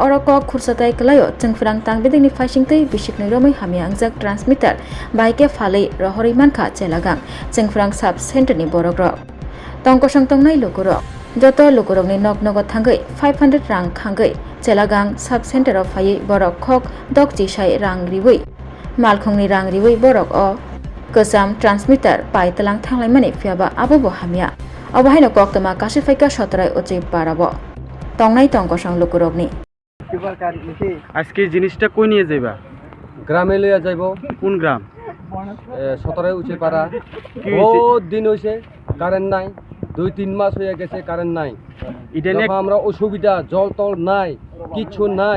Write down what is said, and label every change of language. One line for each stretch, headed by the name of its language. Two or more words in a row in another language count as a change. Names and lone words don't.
Kok Borok: Oroko Kursatai Kalayo Jingfrang Tangbedingni Faisingtei Bishiknoi Romui Hamia Angjak Transmitter Baike Falei Rohori Manka Jelagang Jingfrang
English: Sub Center
Kok Borok: ni Borokrok Tongkosang Tongnai Lukurok Joto Lukurokni Nok Nogo Thangai 500 Rang Khangai Jelagang
English: Sub Center
Kok Borok: of Haye Borok Khok Dokji Shai Rang Riwi Malkhongni Rang Riwi Borok O Gazam Transmitter Pai Telang Tanglai Mani Fiaba Abobo Hamia Obahaino Koktuma Kashifaika Shotrai Oche Parabo Tongnai Tongkosang Lukurokni
Bangla: আজকে জিনিসটা কই নিয়ে যাইবা? গ্রামে লইয়া যাইব। কোন গ্রাম? 17 উঁচে পাড়া। বহুত দিন হইছে কারেন্ট নাই, 2-3 মাস হয়ে গেছে কারেন্ট নাই। এটা নিয়ে আমরা অসুবিধা, জল তল নাই, কিছু নাই।